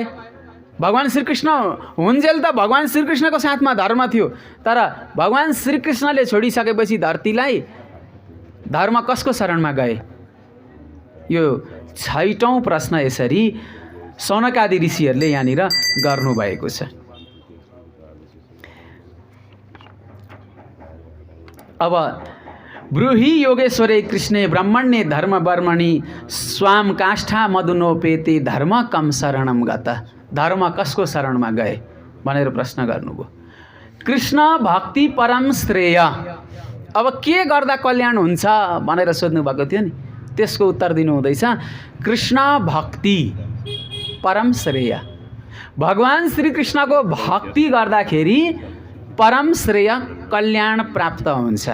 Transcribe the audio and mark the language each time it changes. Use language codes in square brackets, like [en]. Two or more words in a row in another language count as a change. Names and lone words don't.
[ne] भगवान श्रीकृष्ण हुन्जेल त भगवान श्रीकृष्णको साथमा धर्म थियो, तर भगवान श्रीकृष्णले छोडिसकेपछि धरतीलाई धर्म कसको शरणमा गए? यो 6औं प्रश्न यसरी सौनकादि ऋषिहरूले यहाँनिर गर्नुभएको छ। [sa] अब ब्रूहि योगेश्वरे कृष्णे ब्रह्मण्ये धर्म वर्मणि स्वाम काष्ठा मधुनोपेते धर्म कम शरणम गत। [ne] धर्म कसको शरणमा गए भनेर प्रश्न गर्नुभयो। [sa] कृष्ण भक्ति परम श्रेय। [ne] अब के गर्दा कल्याण हुन्छ भनेर सोध्नु भएको थियो नि, त्यसको उत्तर दिनु हुँदैछ [sa] कृष्ण भक्ति परम श्रेय। [ne] भगवान श्रीकृष्णको भक्ति गर्दाखेरि परम श्रेय कल्याण प्राप्त हुन्छ।